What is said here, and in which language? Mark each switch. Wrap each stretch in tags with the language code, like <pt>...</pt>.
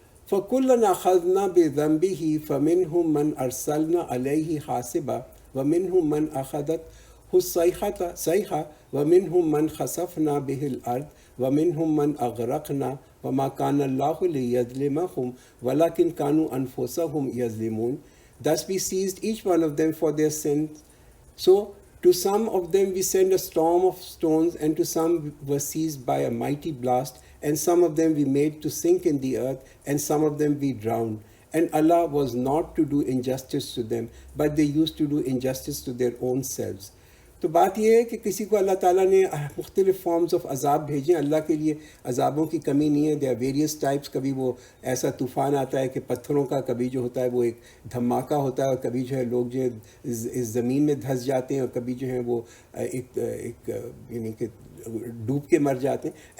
<ar>فَكُلًّا أَخَذْنَا بِذَنبِهِ فَمِنْهُمْ مَنْ أَرْسَلْنَا عَلَيْهِ حَاصِبًا وَمِنْهُمْ مَنْ أَخَذَتْهُ الصَّيْحَةُ وَمِنْهُمْ مَنْ خَسَفْنَا بِهِ الْأَرْضَ وَمِنْهُمْ مَنْ أَغْرَقْنَا وَمَا كَانَ اللَّهُ لِيَظْلِمَهُمْ وَلَكِنْ كَانُوا أَنفُسَهُمْ يَظْلِمُونَ۔</ar> <en>Thus we seized each one of them for their sins. So to some of them we send a storm of stones, and to some were seized by a mighty blast, and some of them we made to sink in the earth, and some of them we drowned. And Allah was not to do injustice to them, but they used to do injustice to their own selves.</en> <ur>تو بات یہ ہے کہ کسی کو اللہ تعالیٰ نے مختلف فارمز آف عذاب بھیجیں. اللہ کے لیے عذابوں کی کمی نہیں ہے.</ur> <en>They are various types.</en> <ur>کبھی وہ ایسا طوفان آتا ہے کہ پتھروں کا، کبھی جو ہوتا ہے وہ ایک دھماکہ ہوتا ہے، اور کبھی جو ہے لوگ جو ہے اس زمین میں دھنس جاتے ہیں، اور کبھی جو ہے وہ ایک یعنی کہ ڈوب کے مر جاتے ہیں.</ur>